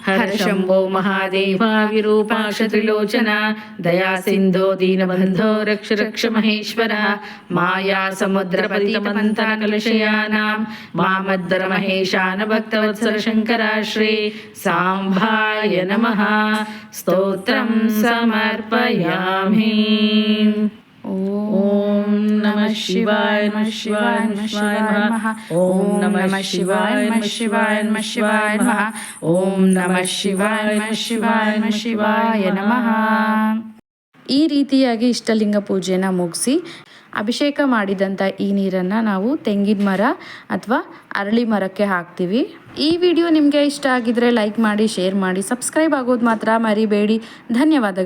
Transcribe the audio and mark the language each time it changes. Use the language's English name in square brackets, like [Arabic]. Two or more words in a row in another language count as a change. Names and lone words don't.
[Sanskrit] ಹರ ಶಂಭೋ ಮಹಾದೇವ ವಿರೂಪಾಕ್ಷ ತ್ರಿಲೋಚನ ದಯಾ ಸಿಂಧೋ ದೀನಬಂಧೋ ರಕ್ಷ ರಕ್ಷ ಮಹೇಶ್ವರ ಮಾಯಾ ಸಮುದ್ರ ಪತಿತಮಂಥನ ಕಲುಷಯಾನಾಂ ಮಾಮದ್ದರ ಮಹೇಶಾನ ಭಕ್ತವತ್ಸಲ ಶಂಕರ ಶ್ರೀ ಸಾಂಬಾಯ ನಮಃ ಸ್ತೋತ್ರಂ ಸಮರ್ಪಯಾಮಿ. ಓಂ ನಮಃ ಶಿವಾಯ ನಮಃ ಶಿವಾಯ ನಮಃ ಶಿವಾಯ ನಮಃ. ಓಂ ನಮಃ ಶಿವಾಯ ನಮಃ ಶಿವಾಯ ನಮಃ ಶಿವಾಯ ನಮಃ. ಓಂ ನಮಃ ಶಿವಾಯ ನಮಃ ಶಿವಾಯ ನಮಃ ಶಿವಾಯ ನಮಃ. [Kannada] ಈ ರೀತಿಯಾಗಿ ಇಷ್ಟಲಿಂಗ ಪೂಜೆನ ಮುಗಿಸಿ ಅಭಿಷೇಕ ಮಾಡಿದಂಥ ಈ ನೀರನ್ನು ನಾವು ತೆಂಗಿನ ಮರ ಅಥವಾ ಅರಳಿ ಮರಕ್ಕೆ ಹಾಕ್ತೀವಿ. ಈ ವಿಡಿಯೋ ನಿಮಗೆ ಇಷ್ಟ ಆಗಿದ್ರೆ ಲೈಕ್ ಮಾಡಿ, ಶೇರ್ ಮಾಡಿ, ಸಬ್ಸ್ಕ್ರೈಬ್ ಆಗೋದು ಮಾತ್ರ ಮರಿಬೇಡಿ.